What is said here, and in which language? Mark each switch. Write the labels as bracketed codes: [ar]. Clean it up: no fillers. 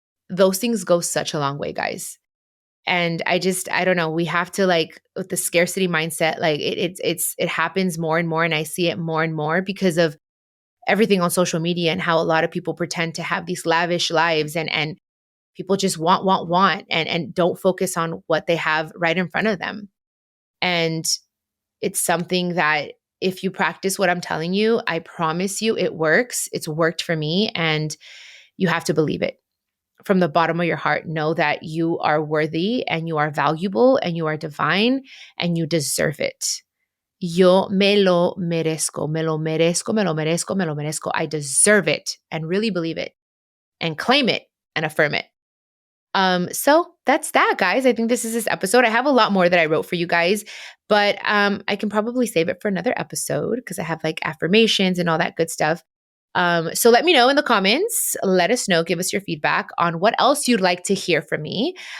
[en] Those things go such a long way, guys. And I don't know, we have to like with the scarcity mindset, like it happens more and more. And I see it more and more because of everything on social media and how a lot of people pretend to have these lavish lives and people just want and don't focus on what they have right in front of them. And it's something that if you practice what I'm telling you, I promise you it works. It's worked for me, and you have to believe it. From the bottom of your heart, know that you are worthy and you are valuable and you are divine and you deserve it. [es] Yo me lo merezco, me lo merezco, me lo merezco, me lo merezco. [en] I deserve it, and really believe it and claim it and affirm it. So that's that, guys. I think this episode. I have a lot more that I wrote for you guys, but I can probably save it for another episode because I have like affirmations and all that good stuff. So let me know in the comments. Let us know. Give us your feedback on what else you'd like to hear from me.